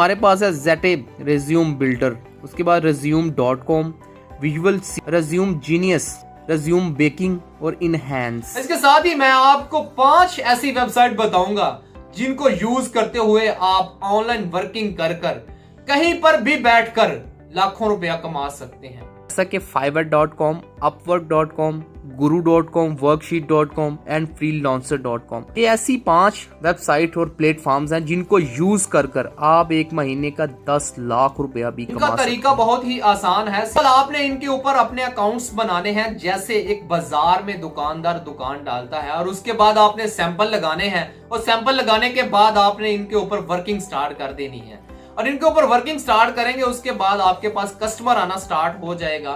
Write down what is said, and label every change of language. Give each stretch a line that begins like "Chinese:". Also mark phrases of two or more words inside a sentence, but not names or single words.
Hindi: हमारे पास है Zettab
English: resume builder,
Hindi: उसके बाद resume.com, विजुअल रेज्यूम जीनियस, रेज्यूम बेकिंग और इनहैंस। इसके साथ ही मैं आपको 5 ऐसी वेबसाइट बताऊंगा जिनको यूज करते हुए आप
English: online working
Hindi: कर कहीं पर भी बैठकर लाखों रुपया कमा सकते हैं। जैसा कि fiverr.com, upwork.com, guru.com, worksheet.com एंड freelancer.com, ये ऐसी 5 वेबसाइट और प्लेटफॉर्म्स हैं जिनको यूज कर आप एक महीने का 10 लाख रुपया भी इनका कमा तरीका बहुत ही आसान है। सिर्फ आपने इनके ऊपर अपने अकाउंट्स बनाने हैं। जैसे एक बाजार में दुकानदार दुकान डालता है और उसके बाद आपने सैंपल लगाने हैं और सैंपल लगाने के बाद आपने इनके ऊपर
English: working start
Hindi: कर देनी है और इनके ऊपर
English: working start
Hindi: करेंगे उसके बाद आपके पास कस्टमर आना स्टार्ट हो जाएगा।